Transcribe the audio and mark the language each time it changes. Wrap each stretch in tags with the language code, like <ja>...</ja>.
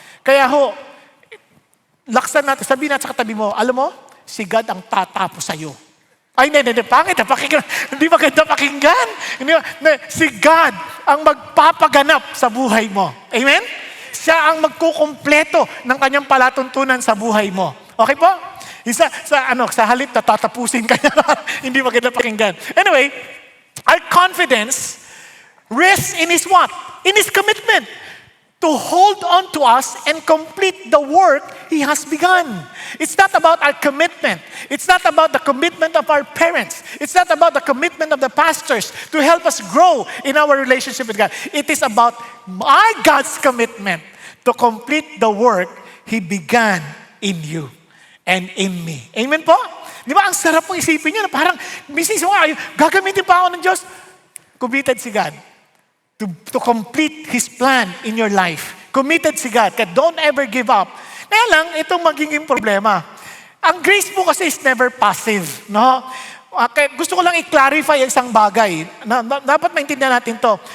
<tl>Kaya laksan natin, sabihin natin sa katabi mo, alam mo, si God ang tatapos sa'yo. Ay, hindi, pangit na pakinggan. Hindi maganda pakinggan. Si God ang magpapaganap sa buhay mo. Amen? Siya ang magkukumpleto ng kanyang palatuntunan sa buhay mo. Okay po? Sa halip na tatapusin ka niya. Hindi maganda pakinggan.</tl> <en>Anyway, our confidence rests in His what? In His commitment to hold on to us and complete the work He has begun. It's not about our commitment. It's not about the commitment of our parents. It's not about the commitment of the pastors to help us grow in our relationship with God. It is about our God's commitment to complete the work He began in you and in me.</en> <tl>Amen po? Di ba, ang sarap pong isipin niyo na parang, gagamitin pa ako ng Diyos.</tl> <en>Committed si God to complete His plan in your life.</en> <tl>Committed si God. Kaya</tl> <en>don't ever give up.</en> <tl>Kaya lang, itong magiging problema. Ang grace po kasi</tl> <en>is never passive.</en> <tl>No? Okay, gusto ko lang i-clarify isang bagay. Dapat maintindihan natin to.</tl>